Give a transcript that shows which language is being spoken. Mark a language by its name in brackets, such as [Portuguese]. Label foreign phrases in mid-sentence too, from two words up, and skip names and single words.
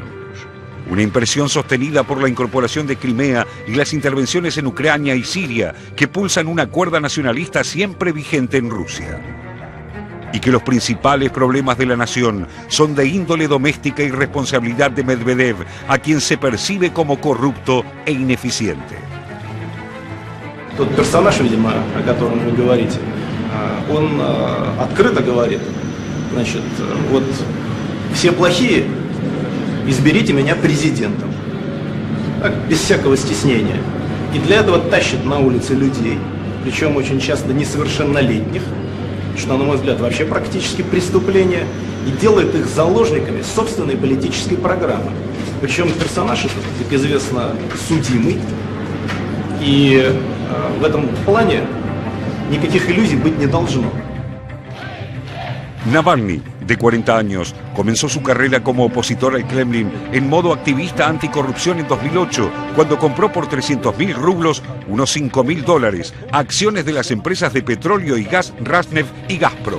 [Spanish] Una impresión sostenida por la incorporación de Crimea y las intervenciones en Ucrania y Siria, que pulsan una cuerda nacionalista siempre vigente en Rusia. Y que los principales problemas de la nación son de índole doméstica y responsabilidad de Medvedev, a quien se percibe como corrupto e ineficiente. [Russian] Тот персонаж, видимо, о котором вы говорите, он открыто говорит, значит, вот все плохие, изберите меня президентом. Так, без всякого стеснения. И для этого тащит на улице людей, причем очень часто несовершеннолетних, что, на мой взгляд, вообще практически преступление, и делает их заложниками собственной политической программы. Причем персонаж этот, как известно, судимый, и в этом плане никаких иллюзий быть не должно. [Spanish] Navalny, de 40 años, comenzó su carrera como opositor al Kremlin en modo activista anticorrupción en 2008, cuando compró por 300.000 rublos, unos $5.000, acciones de las empresas de petróleo y gas Rosneft y Gazprom.